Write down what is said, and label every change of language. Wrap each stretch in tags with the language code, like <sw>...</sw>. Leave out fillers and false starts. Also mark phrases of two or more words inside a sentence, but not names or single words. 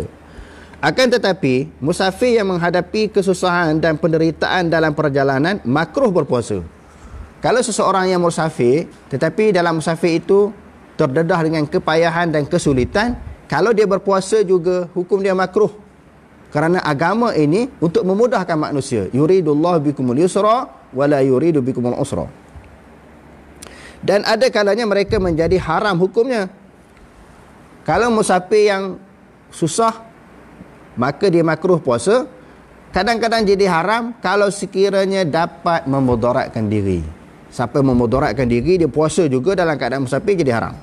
<ms>Akan tetapi musafir yang menghadapi kesusahan dan penderitaan dalam perjalanan makruh berpuasa. Kalau seseorang yang musafir tetapi dalam musafir itu terdedah dengan kepayahan dan kesulitan, kalau dia berpuasa juga hukum dia makruh. Kerana agama ini untuk memudahkan manusia.</ms> <ar>يريد الله بكم اليسر ولا يريد بكم العسر.</ar> <ms>Dan ada kalanya mereka menjadi haram hukumnya. Kalau musafir yang susah, maka dia makruh puasa. Kadang-kadang jadi haram kalau sekiranya dapat memudaratkan diri. Siapa memudaratkan diri, dia puasa juga dalam keadaan musafir, jadi haram.</ms>